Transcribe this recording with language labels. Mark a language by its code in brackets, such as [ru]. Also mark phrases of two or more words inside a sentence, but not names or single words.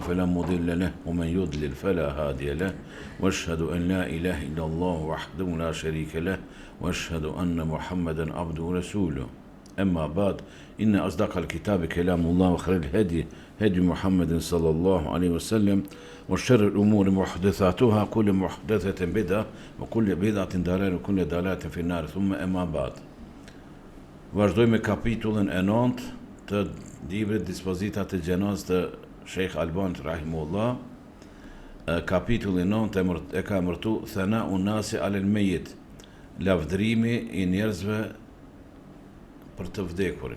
[ar] فلا مضل له ومن يضلل فلا هادي له واشهد أن لا إله إلا الله وحده لا شريك له واشهد أن محمدا عبده ورسوله أما بعد إن أصدق الكتاب كلام الله وخير الهدي هدي محمد صلى الله عليه وسلم وشر الأمور محدثاتها كل محدثة بدعة وكل بدعة ضلالة وكل ضلالة في النار ثم أما بعد. [sq] Vazhdojmë me kapitullin e 9 të librit Dispozita të gjenazës të Sheikh Albanit rahimahullah. Kapitulli 9 e ka emërtu [ar] ثناء الناس على الميت, [sq] lavdrimi i njerëzve për të vdekurin.